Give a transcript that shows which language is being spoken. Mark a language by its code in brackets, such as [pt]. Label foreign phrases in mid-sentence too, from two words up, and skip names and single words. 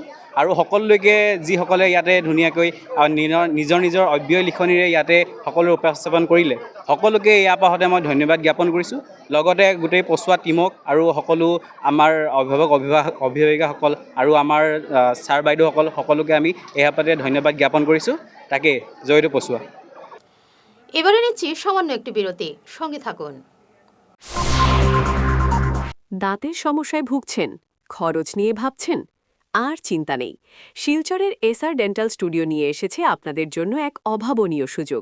[as] আৰু সকলোলৈকে যিসকলে ইয়াতে ধুনীয়াকৈ নিজৰ নিজৰ অব্যয় লিখনিৰে ইয়াতে সকলো উপস্থাপন কৰিলে, সকলোকে ইয়াৰ পৰা সদায় মই ধন্যবাদ জ্ঞাপন কৰিছোঁ। লগতে গোটেই পছোৱা টীমক আৰু সকলো আমাৰ অভিভাৱিকাসকল আৰু আমাৰ ছাৰ বাইদেউসকল সকলোকে আমি এই আপাতে ধন্যবাদ জ্ঞাপন কৰিছোঁ। তাকে জয়টো পছোৱা। [bn] এবারে নিচ্ছি সামান্য একটি বিরতি, সঙ্গে থাকুন। দাঁতের সমস্যায় ভুগছেন, খরচ নিয়ে ভাবছেন? আর চিন্তা নেই, শিলচরের এসআর ডেন্টাল স্টুডিও নিয়ে এসেছে আপনাদের জন্য এক অভাবনীয় সুযোগ।